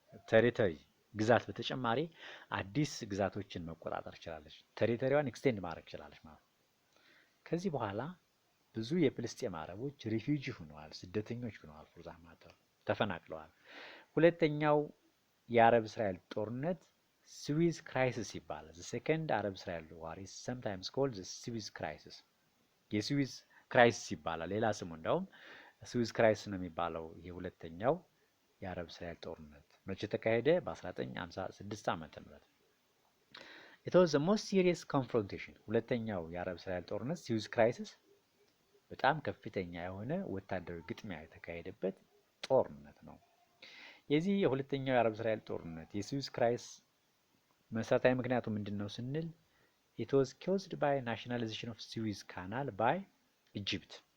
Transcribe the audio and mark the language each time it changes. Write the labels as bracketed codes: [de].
[am] ቴሪቶሪ ግዛት በተጨማሪ አዲስ ግዛቶችን መቆጣጠር ችላለች። ቴሪቶሪዋን ኤክስቴንድ ማድረግ ችላለች ማለት ነው። ከዚህ በኋላ ብዙ የፍልስጤም አረቦች ሪፊውጂ ሆነዋል፣ ስደተኞች ሆነዋል፣ ፎርዛማተር ተፈናቅለዋል። ሁለተኛው የአረብ እስራኤል ጦርነት ስዊዝ ክራይሲስ ይባላል። [en] the second Arab Israel war is sometimes called the Suez crisis. [am] የስዊዝ ክራይሲስ ይባላል ሌላ ስሙ እንደውም ስዊዝ ክራይሲስ ነው የሚባለው። የሁለተኛው የአረብ እስራኤል ጦርነት መቼ ተካሄደ? በ1956 ዓመተ ምህረት። [en] it was the most serious confrontation. [am] ሁለተኛው የአረብ እስራኤል ጦርነት ስዊዝ ክራይሲስ በጣም ከፍተኛ የሆነ ወታደራዊ ግጥሚያ የተካሄደበት ጦርነት ነው። የዚህ የሁለተኛው የአረብ እስራኤል ጦርነት የስዊዝ ክራይስ መሰረታዊ ምክንያቱ ምንድነው ስንል [en] it was caused by nationalization of Suez Canal by Egypt።